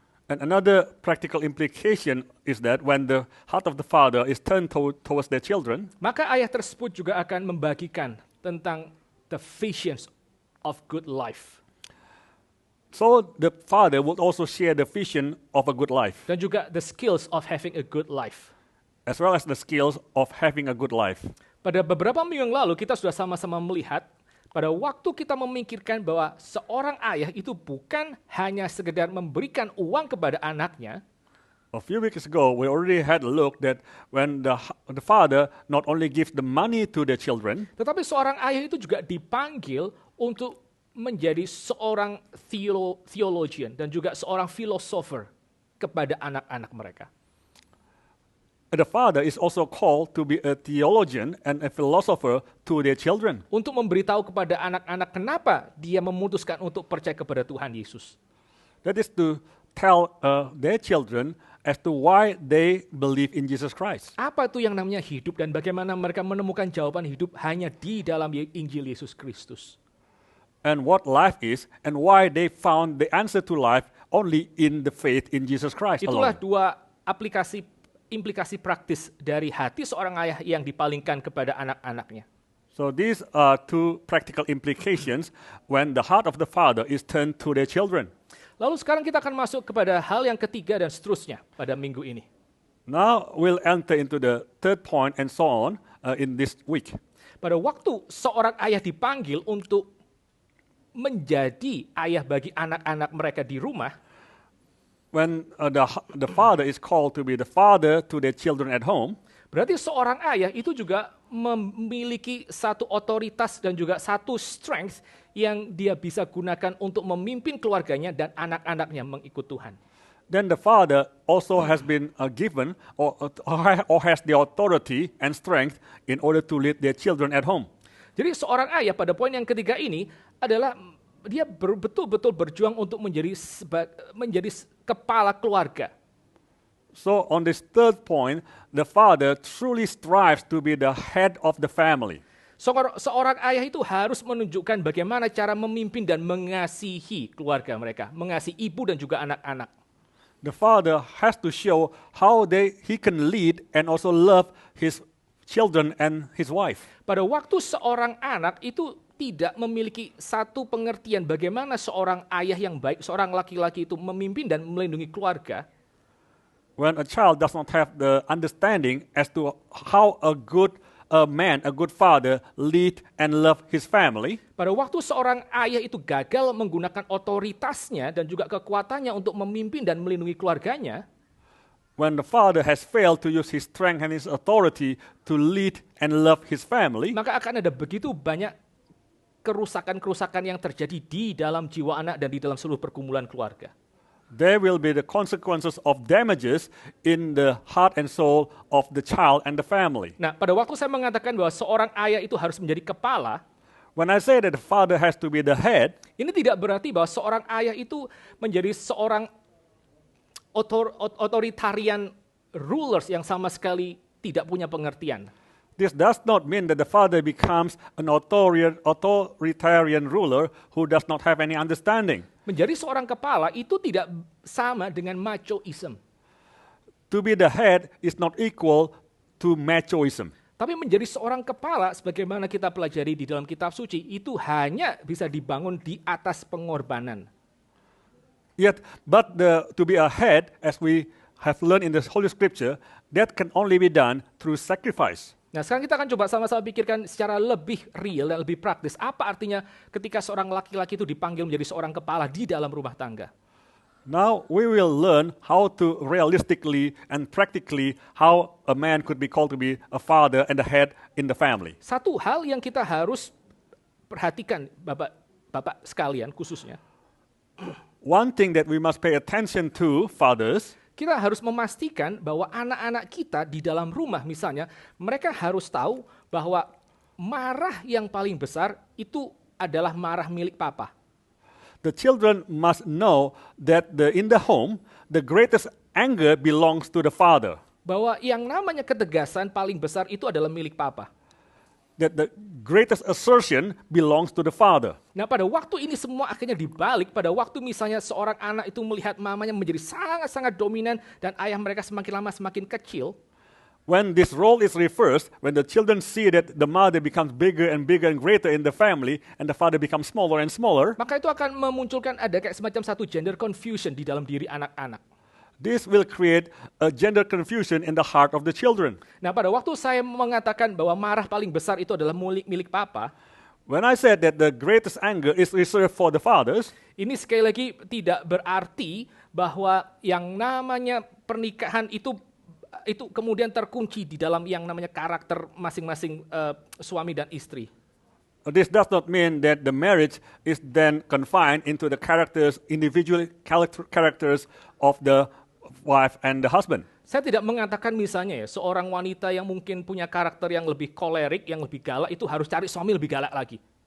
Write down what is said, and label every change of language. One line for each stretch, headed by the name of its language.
English: And another practical implication is that when the heart of the father is turned towards their children,
Indonesian: maka ayah tersebut juga akan membagikan tentang
English: the visions of good life. so the father would also share the vision of a good life,
Indonesian: Dan juga
English: the skills of having a good life. as well as the skills of having a good life.
Indonesian: Pada beberapa minggu yang lalu kita sudah sama-sama melihat pada waktu kita memikirkan bahwa seorang ayah itu bukan hanya sekedar memberikan uang kepada anaknya,
English: A few weeks ago, we already had a look that when the father not only gives the money to their children,
Indonesian: tetapi seorang ayah itu juga dipanggil untuk menjadi seorang theologian dan juga seorang filosofer kepada anak-anak mereka.
English: the father is also called to be a theologian and a philosopher to their children.
Indonesian: Untuk memberitahu kepada anak-anak kenapa dia memutuskan untuk percaya kepada Tuhan Yesus.
English: That is to tell their children as to why they believe in Jesus Christ.
Indonesian: Apa itu yang namanya hidup dan bagaimana mereka menemukan jawaban hidup hanya di dalam Injil Yesus Kristus.
English: And what life is, and why they found the answer to life only in the faith in Jesus Christ
Indonesian: Itulah
English: alone.
Indonesian: dua implikasi praktis dari hati seorang ayah yang dipalingkan kepada anak-anaknya.
English: So these are two practical implications when the heart of the father is turned to their children.
Indonesian: Lalu sekarang kita akan masuk kepada hal yang ketiga dan seterusnya pada minggu ini.
English: Now we'll enter into the third point and so on in this week.
Indonesian: Pada waktu seorang ayah dipanggil untuk menjadi ayah bagi anak-anak mereka di rumah,
English: when the father is called to be the father to their children at home,
Indonesian: berarti seorang ayah itu juga memiliki satu otoritas dan juga satu strength yang dia bisa gunakan untuk memimpin keluarganya dan anak-anaknya mengikut Tuhan.
English: then the father also has been given or has the authority and strength in order to lead their children at home.
Indonesian: Jadi seorang ayah pada poin yang ketiga ini adalah dia betul-betul berjuang untuk menjadi kepala keluarga.
English: So on this third point, the father truly strives to be the head of the family.
Indonesian: Seorang ayah itu harus menunjukkan bagaimana cara memimpin dan mengasihi keluarga mereka, mengasihi ibu dan juga anak-anak.
English: The father has to show how he can lead and also love his children and his wife.
Indonesian: Pada waktu seorang anak itu tidak memiliki satu pengertian bagaimana seorang ayah yang baik, seorang laki-laki itu memimpin dan melindungi keluarga.
English: When a child does not have the understanding as to how a good man, a good father, lead and love his family,
Indonesian: pada waktu seorang ayah itu gagal menggunakan otoritasnya dan juga kekuatannya untuk memimpin dan melindungi keluarganya,
English: when the father has failed to use his strength and his authority to lead and love his family,
Indonesian: maka akan ada begitu banyak kerusakan-kerusakan yang terjadi di dalam jiwa anak dan di dalam seluruh pergumulan keluarga.
English: there will be the consequences of damages in the heart and soul of the child and the family.
Indonesian: Nah, pada waktu saya mengatakan bahwa seorang ayah itu harus menjadi kepala,
English: When I say that the father has to be the head,
Indonesian: ini tidak berarti bahwa seorang ayah itu menjadi seorang otoritarian rulers yang sama sekali tidak punya pengertian.
English: this does not mean that the father becomes an authoritarian ruler who does not have any understanding.
Indonesian: Menjadi seorang kepala itu tidak sama dengan machoism.
English: To be the head is not equal to machoism.
Indonesian: Tapi menjadi seorang kepala, sebagaimana kita pelajari di dalam kitab suci, itu hanya bisa dibangun di atas pengorbanan.
English: But to be a head, as we have learned in the Holy Scripture, that can only be done through sacrifice.
Indonesian: Nah, sekarang kita akan coba sama-sama pikirkan secara lebih real dan lebih praktis. Apa artinya ketika seorang laki-laki itu dipanggil menjadi seorang kepala di dalam rumah tangga?
English: Now we will learn how to realistically and practically how a man could be called to be a father and a head in the family.
Indonesian: Satu hal yang kita harus perhatikan, Bapak sekalian khususnya,
English: One thing that we must pay attention to, fathers,
Indonesian: kita harus memastikan bahwa anak-anak kita di dalam rumah misalnya, mereka harus tahu bahwa marah yang paling besar itu adalah marah milik papa.
English: the children must know that in the home, the greatest anger belongs to the father.
Indonesian: Bahwa yang namanya ketegasan paling besar itu adalah milik papa.
English: That the greatest assertion belongs to the father.
Indonesian: Nah, pada waktu ini semua akhirnya dibalik, pada waktu misalnya seorang anak itu melihat mamanya menjadi sangat-sangat dominan dan ayah mereka semakin lama semakin kecil,
English: When this role is reversed, when the children see that the mother becomes bigger and greater in the family and the father becomes smaller and smaller,
Indonesian: maka itu akan memunculkan ada kayak semacam satu
English: gender confusion
Indonesian: di dalam diri anak-anak.
English: this will create a gender confusion in the heart of the children.
Indonesian: Nah, pada waktu saya mengatakan bahwa marah paling besar itu adalah milik papa,
English: When I said that the greatest anger is reserved for the fathers,
Indonesian: ini sekali lagi tidak berarti bahwa yang namanya pernikahan itu kemudian terkunci di dalam yang namanya karakter masing-masing suami dan istri.
English: this does not mean that the marriage is then confined into the individual characters of the wife and the husband.
Indonesian: Saya tidak mengatakan misalnya ya, seorang wanita yang mungkin punya karakter yang lebih kolerik, yang lebih galak, itu harus cari suami lebih galak lagi.